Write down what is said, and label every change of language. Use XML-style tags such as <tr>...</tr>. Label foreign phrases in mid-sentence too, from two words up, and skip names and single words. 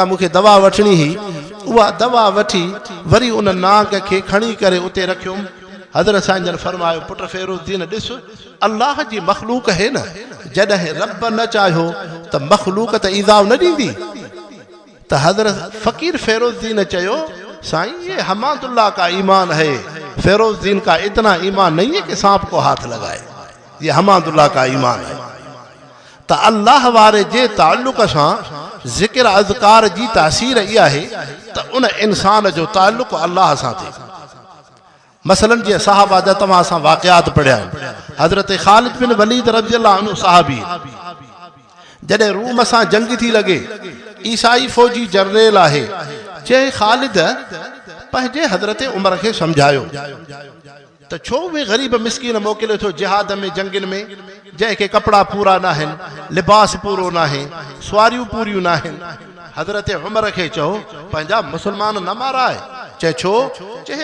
<sd>मूंखे दवा वठणी हुई उहा दवा वठी वरी उन नांग खे खणी करे उते रखियुमि हज़रत साईं जन फरमायो पुट फ़ैरोज़दीन ॾिस अल्लाह जी मखलूक है न जॾहिं रब न चाहियो त मखलूक त ईज़ाउ न ॾींदी तो हज़रत फ़कीर फ़ैरोज़दीन चयो साईं</sd> <ur>یہ حماداللہ کا ایمان ہے فیروزدین کا اتنا ایمان نہیں ہے کہ سانپ کو ہاتھ لگائے یہ حماداللہ کا ایمان ہے</ur> <sd>तो अल्लाह वारे जे ताल्लुक़ सां ज़िक्र अज़कार जी तासीर इहा है तो उन इंसान जो ताल्लुक़ अल्लाह सां थिए मसलन जी सहाबा जा तव्हां सां वाक़ियात पढ़िया हज़रत ख़ालिद बिन वलीद</sd> <ar>رضي الله عنه</ar> <sd>सहाबी जॾहिं रूम सां जंग थी लॻे ईसाई फौजी जनरल आहे चए ख़ालिद पंहिंजे हज़रत उमर खे सम्झायो त छो बि ग़रीब मिस्कीन मोकिले थो जिहाद में जंगनि में जंहिंखे कपिड़ा पूरा न आहिनि लिबास पूरो न आहे सुवारियूं पूरियूं न आहिनि हज़रत उमर खे चओ पंहिंजा मुस्लमान न माराए चए छो चए</sd>